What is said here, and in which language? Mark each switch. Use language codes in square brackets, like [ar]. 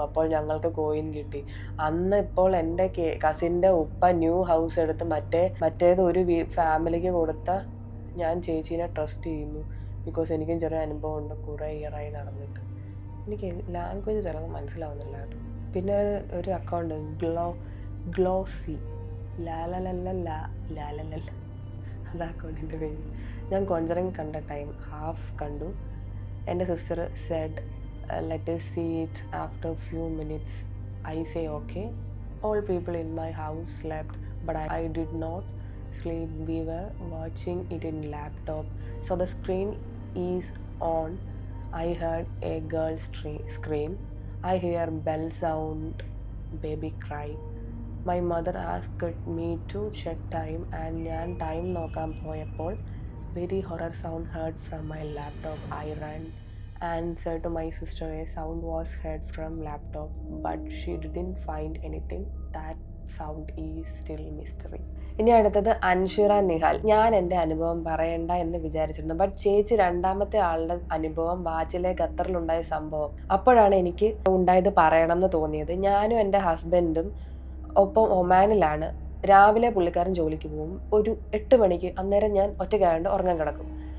[ml] അപ്പോൾ ഞങ്ങൾക്ക് കോയിൻ കിട്ടി. അന്ന് ഇപ്പോൾ എൻ്റെ കസിൻ്റെ ഉപ്പ ന്യൂ ഹൗസ് എടുത്ത് മറ്റേത് ഒരു ഫാമിലിക്ക് കൊടുത്ത ഞാൻ ചേച്ചീനെ ട്രസ്റ്റ് ചെയ്യുന്നു. ബിക്കോസ് എനിക്കും ചെറിയ അനുഭവം ഉണ്ട്, കുറേ ഇയറായി നടന്നിട്ട്. എനിക്ക് ലാംഗ്വേജ് ചിലത് മനസ്സിലാവുന്നില്ല കേട്ടോ. പിന്നെ ഒരു അക്കൗണ്ട് ഗ്ലോസി ലാലലല്ല അത് അക്കൗണ്ടിൻ്റെ പേര്. ഞാൻ കോഞ്ചറിങ് കണ്ട ടൈം ഹാഫ് കണ്ടു. എൻ്റെ [en] Sister said let us see it after few minutes. I say okay. All people in my house slept but I did not sleep. We were watching it in laptop, so the screen is on. I heard a girl scream. I hear bell sound, baby cry. My mother asked me to check time and [ml] ഞാൻ time നോക്കാൻ പോയപ്പോൾ [en] very horror sound heard from my laptop. I ran and said to my sister a sound was heard from laptop but she didn't find anything. That sound is still mystery. [ml] ഇനി അടുത്തത് അൻഷിറ നിഹാൽ. ഞാൻ എൻ്റെ അനുഭവം പറയണ്ട എന്ന് വിചാരിച്ചിരുന്നു. ബട്ട് ചേച്ചി രണ്ടാമത്തെ ആളുടെ അനുഭവം വാച്ചിലെ ഖത്തറിലുണ്ടായ സംഭവം അപ്പോഴാണ് എനിക്ക് ഉണ്ടായത് പറയണം എന്ന് തോന്നിയത്. ഞാനും എൻ്റെ ഹസ്ബൻഡും ഒപ്പം ഒമാനിലാണ്. രാവിലെ പുള്ളിക്കാരൻ ജോലിക്ക് പോകും. ഒരു 8 മണിക്ക് അന്നേരം ഞാൻ ഒറ്റയ്ക്കായതുകൊണ്ട് ഉറങ്ങാൻ കിടക്കും.